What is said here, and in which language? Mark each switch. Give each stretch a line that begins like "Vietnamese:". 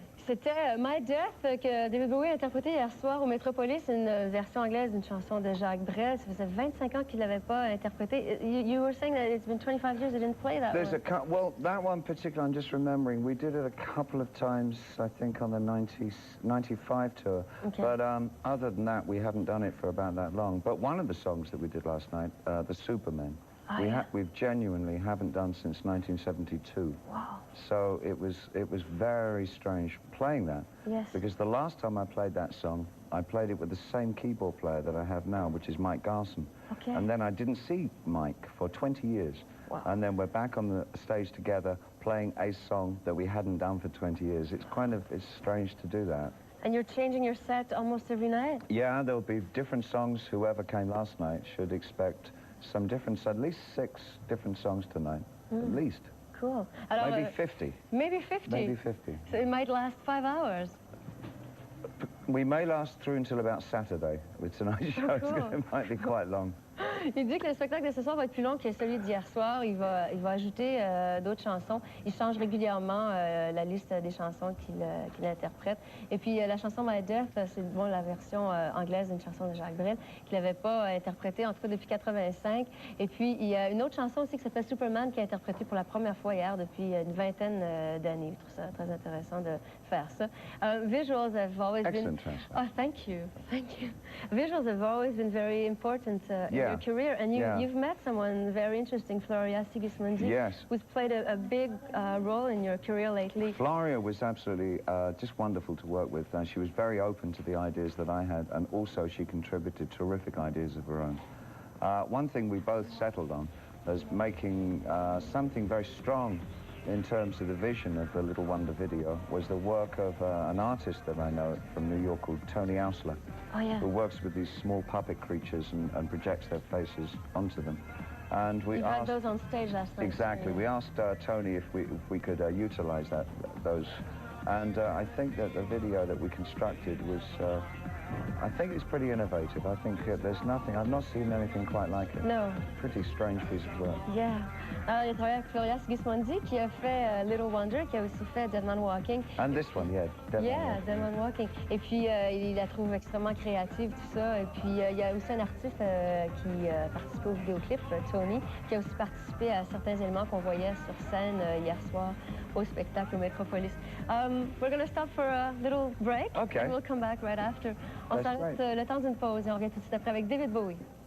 French: C'était My Death que David Bowie a interprété hier soir au Metropolis, une version anglaise d'une chanson de Jacques Brel. Ça faisait 25 ans qu'il ne l'avait pas interprété.
English: You were saying that it's been 25 years he didn't play that There's one. well, that one particular, I'm just remembering, we did it a couple of times, I think, on the 95 tour. Okay. But other than that, we haven't done it for about that long. But one of the songs that we did last night, The Supermen, we've genuinely haven't done since 1972. Wow. So it was very strange playing that. Yes. Because the last time I played that song, I played it with the same keyboard player that I have now, which is Mike Garson. Okay. And then I didn't see Mike for 20 years. Wow. And then we're back on the stage together playing a song that we hadn't done for 20 years. It's strange to do that. And you're changing your set almost every night? Yeah, there'll be different songs. Whoever came last night should expect some different, at least 6 different songs tonight, at least. Cool. Alors, Maybe 50. Maybe 50? Maybe 50. So it might last 5 hours. We may last through until about Saturday with tonight's show. Cool. It might be quite long.
French: Il dit que le spectacle de ce soir va être plus long que celui d'hier soir. Il va ajouter d'autres chansons. Il change régulièrement la liste des chansons qu'il interprète. Et puis la chanson My Death, c'est bon, la version anglaise d'une chanson de Jacques Brel qu'il n'avait pas interprétée, en tout cas depuis 85. Et puis il y a une autre chanson aussi qui s'appelle Superman qui a interprété pour la première fois hier depuis une vingtaine d'années. Je trouve ça très intéressant de faire ça.
English: Visuals have always Excellent translation. Oh, thank you. Thank you. Visuals have always been very important in your career, and you've met someone very interesting, Floria Sigismondi, Yes. who's played a big role in your career lately. Floria was absolutely just wonderful to work with. She was very open to the ideas that I had, and also she contributed terrific ideas of her own. One thing we both settled on was making something very strong in terms of the vision of the Little Wonder video was the work of an artist that I know from New York called Tony Ausler, who works with these small puppet creatures and projects their faces onto them. And we had those on stage last night. Exactly. We asked Tony if we could utilize those. And I think that the video that we constructed was, I think it's pretty innovative. I think there's nothing, I've not seen anything quite like it. No. Pretty strange piece of work. Yeah.
French: Alors, il a travaillé avec Floria Sigismondi, qui a fait Little Wonder, qui a aussi fait Dead Man Walking.
English: And this one, yeah. Yeah, Dead Man Walking.
French: Et puis, il la trouve extrêmement créative, tout ça. Et puis, il y a aussi un artiste qui participe au vidéoclip, Tony, qui a aussi participé à certains éléments qu'on voyait sur scène hier soir au spectacle au Metropolis.
English: We're going to stop for a little break. Okay. And we'll come back right after. On That's
French: s'arrête
English: great.
French: le temps d'une pause et on revient tout de suite après avec David Bowie.